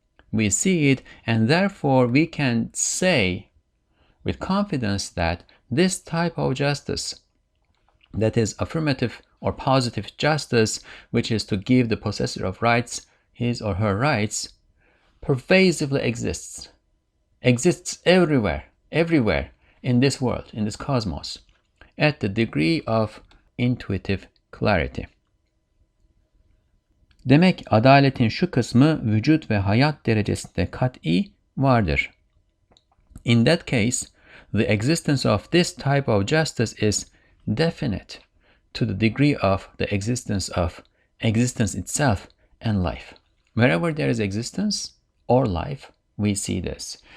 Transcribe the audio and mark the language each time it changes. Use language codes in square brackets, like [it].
[en] We see it, and therefore we can say with confidence that this type of justice, that is affirmative or positive justice, which is to give the possessor of rights his or her rights, pervasively exists everywhere in this world, in this cosmos, at the degree of intuitive clarity. [tr] Demek adaletin şu kısmı vücut ve hayat derecesinde kat'i vardır. [en] In that case, the existence of this type of justice is definite to the degree of the existence of existence itself and life. Wherever there is existence or life, we see this.